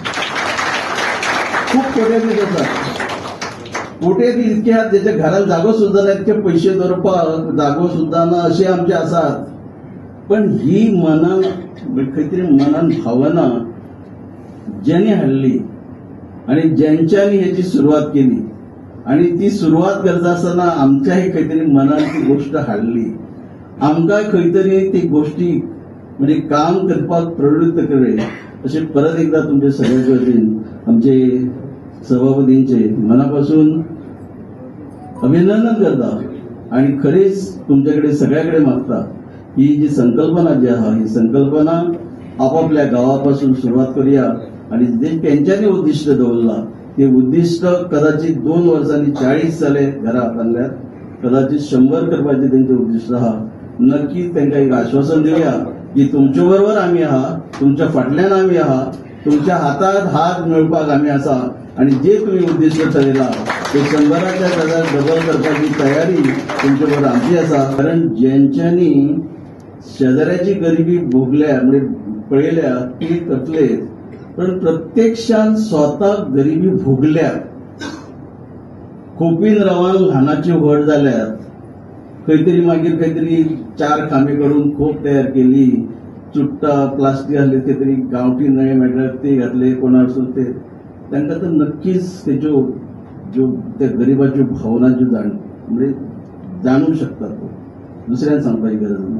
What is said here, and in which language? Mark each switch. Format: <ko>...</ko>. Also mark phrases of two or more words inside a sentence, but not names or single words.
<kok>खूप कोट्याधीश आसात, कोट्याधीश इतके आहात ज्याच्या घरात जागो सुद्धा ना, इतके पैसे दवरपाक जागो सुद्धा ना असे आमचे आसात. पण ही मनान खंय तरी मनान भावना ज्यांनी हाडली आणि ज्यांच्यानी ह्याची सुरुवात केली आणि ती सुरुवात करता आसतना आमच्याही खंय तरी मनान ती गोष्ट हाडली, आमकां खंय तरी ती गोष्टी म्हणजे काम करपाक प्रवृत्त केले. असे परत एकदा तुमचे सगळ्याच्या वतीन आमचे सभापतींचे मनापासून अभिनंदन करता आणि खरेच तुमच्याकडे सगळ्याकडे मागता ही जी संकल्पना जी आहे ही संकल्पना आपापल्या गावापासून सुरुवात करूया आणि जे त्यांच्यानी उद्दिष्ट दवरला ते उद्दिष्ट कदाचित 2 वर्षांनी 40 जाले घरात आणल्यात, कदाचित 100 करपाचे त्यांचे उद्दिष्ट आहा. नक्की त्यांना एक आश्वासन देऊया की तुमच्या बरोबर आम्ही आहात, तुमच्या फाटल्यान आम्ही आहात, तुमच्या हातात हात मिळपाक आम्ही आसा आणि जे तुम्ही उद्दिष्ट ठरयला ते 100च्या जाग्यार डबल करपाची तयारी तुमच्या बरोबर आमची आसा. कारण ज्यांच्यानी शेजाऱ्याची गरिबी भोगल्या म्हणजे पळयल्या ती करतले, पण प्रत्यक्षात स्वतः गरिबी भोगल्या, खोपीन रावन ल्हानाची व्हड जाल्यात, खंयतरी मागीर खंयतरी 4 खांबे करून खोप तयार केली, चुट्टा प्लास्टीक आसले खंय तरी गांवठी नळे मेळटात ते घातले कोणासून ते, तांकां तर नक्कीच तेच्यो ज्यो त्या गरिबाच्यो भावना ज्यो म्हणजे जाणू शकतात, दुसऱ्यान सांगपाची गरज ना.</kok>